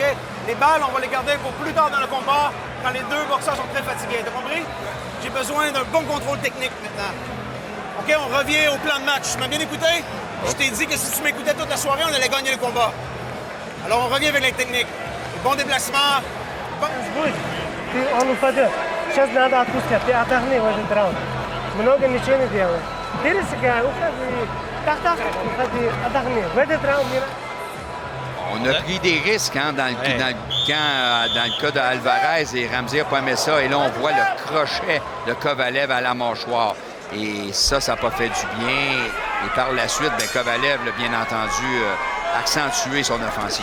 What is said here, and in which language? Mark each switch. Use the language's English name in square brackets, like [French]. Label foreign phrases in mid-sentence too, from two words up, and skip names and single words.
[French] Les balles, on va les garder pour plus tard dans le combat, quand les deux boxeurs sont très fatigués. T'as compris? J'ai besoin d'un bon contrôle technique maintenant. OK? On revient au plan de match. Tu m'as bien écouté? Je t'ai dit que si tu m'écoutais toute la soirée, on allait gagner le combat. Alors, on revient avec les techniques. Les bons déplacements. [Russian] Будет. Ты, он упадет. Сейчас надо отпускать. Ты отдохни в этот раунд. Много ничего не делай. Пересекай, уходи. Так, уходи, отдохни. В этот раунд не... [French] On a pris des risques hein, dans le cas d'Alvarez et Ramsey n'a pas aimé ça. Et là, on voit le crochet de Kovalev à la mâchoire. Et ça n'a pas fait du bien. Et par la suite, Kovalev l'a bien entendu accentuer son offensive.